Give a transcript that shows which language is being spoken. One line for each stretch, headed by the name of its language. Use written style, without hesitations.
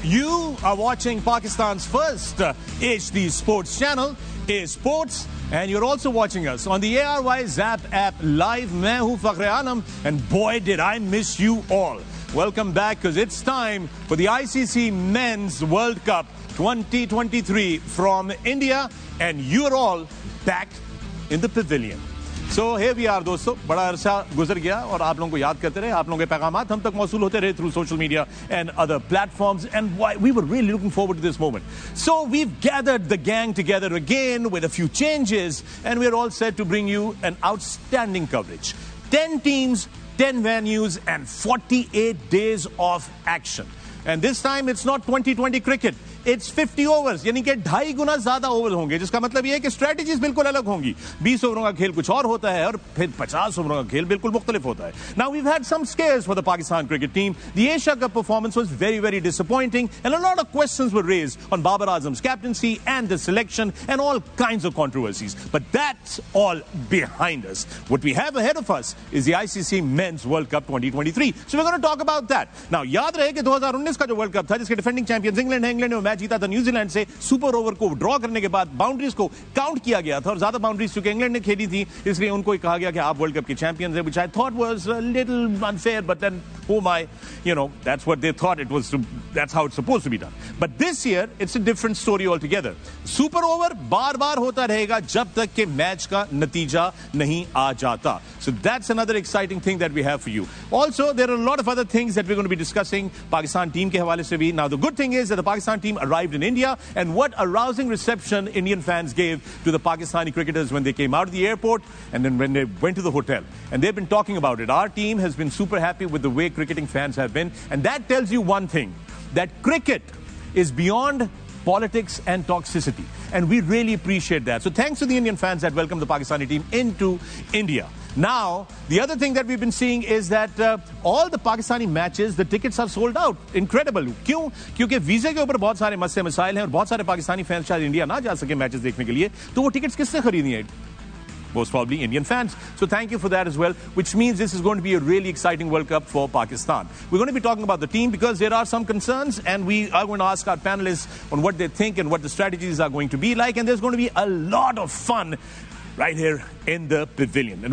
English: You are watching Pakistan's first HD Sports channel, A Sports, and you're also watching us on the ARY Zap app live.
Hindi: Main hu
English: Fakhre Alam, and boy did I miss you all. Welcome back because it's time for the ICC Men's World Cup 2023 from India, and you're all back in the pavilion. So here we are
Hindi: दोस्तों, बड़ा अरसा गुजर गया और आप लोगों को याद करते रहे, आप लोगों के पैगामात हम तक मौसूल होते रहे
English: through social media and other platforms, and why we were really looking forward to this moment. So we've gathered the gang together again with a few changes, and we're all set to bring you an outstanding coverage. 10 teams, 10 venues, and 48 days of action. And this time it's not 2020 cricket. It's 50 overs,
Hindi: यानी कि 2.5 गुना ज्यादा over होंगे, जिसका मतलब ये है कि strategies बिल्कुल अलग होंगी. 20 ओवरों का खेल कुछ और होता है और फिर 50 ओवरों का खेल बिल्कुल मुख्तलिफ होता है.
English: Now we've had some scares for the Pakistan cricket team. The Asia Cup performance was very, very disappointing, and a lot of questions were raised on Babar Azam's captaincy and the selection and all kinds of controversies. But that's all behind us. What we have ahead of us is the ICC Men's World Cup 2023. So we're going to talk about that.
Hindi: Now याद रहे कि 2019 का जो world cup था, जिसके defending champions England है, England ने match जीता था न्यूजीलैंड से. सुपर ओवर को ड्रॉ करने के बाद बाउंड्रीज को काउंट किया गया था और ज्यादा बाउंड्रीज चूंकि इंग्लैंड ने खेली थी, इसलिए उनको कहा गया कि आप वर्ल्ड कप के चैंपियंस हैं,
English: which I thought was a little unfair, but then oh my, you know, that's what they thought it was, that's how it's supposed to be done. But this year it's a different story altogether.
Hindi: Super over बार बार होता रहेगा जब तक कि match का नतीजा नहीं आ जाता.
English: So that's another exciting thing that we have for you. Also, there are a lot of other things that we're going to be discussing Pakistan team
Hindi: के हवाले से भी.
English: Now the good thing is that the Pakistan team arrived in India, and what a rousing reception Indian fans gave to the Pakistani cricketers when they came out of the airport and then when they went to the hotel. And they've been talking about it. Our team has been super happy with the way cricketing fans have been, and that tells you one thing, that cricket is beyond politics and toxicity, and we really appreciate that. So thanks to the Indian fans that welcomed the Pakistani team into India. Now, the other thing that we've been seeing is that all the Pakistani matches, the tickets are sold out. Incredible.
Hindi: क्यों? क्योंकि वीज़े के ऊपर बहुत सारे मसले मसाइल हैं और बहुत सारे पाकिस्तानी फैंस शायद इंडिया ना जा सके मैचेस देखने के लिए, तो वो टिकट्स किससे खरीदी हैं?
English: Most probably Indian fans. So thank you for that as well, which means this is going to be a really exciting World Cup for Pakistan. We're going to be talking about the team because there are some concerns, and we are going to ask our panelists on what they think and what the strategies are going to be like, and there's going to be a lot of fun right here in the pavilion.